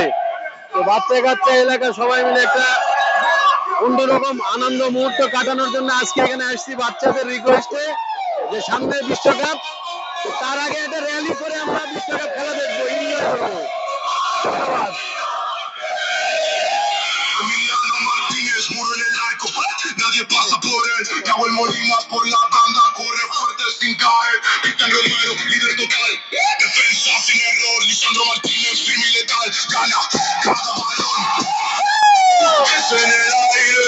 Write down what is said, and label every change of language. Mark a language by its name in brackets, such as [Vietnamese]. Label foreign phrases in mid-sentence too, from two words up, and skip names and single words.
[Bangla] তো বাচ্চা কাচ্চা এলাকা সবাই মিলে একটা অন্যরকম আনন্দ মুহূর্ত কাটানোর জন্য আজকে এখানে আসছি বাচ্চাদের রিকোয়েস্টে, যে সামনে বিশ্বকাপ, তো তার আগে একটা র্যালি করে আমরা বিশ্বকাপ খেলা দেখবো, এনজয় করবো। ধন্যবাদ। [Spanish] Martínez, muro en el arco, nadie pasa por él. Raúl Molina por la banda, corre fuerte sin caer. Cristian Romero, líder total. Defensa sin error, Lisandro Martínez, firme y letal. Gana cada balón. Es en el aire.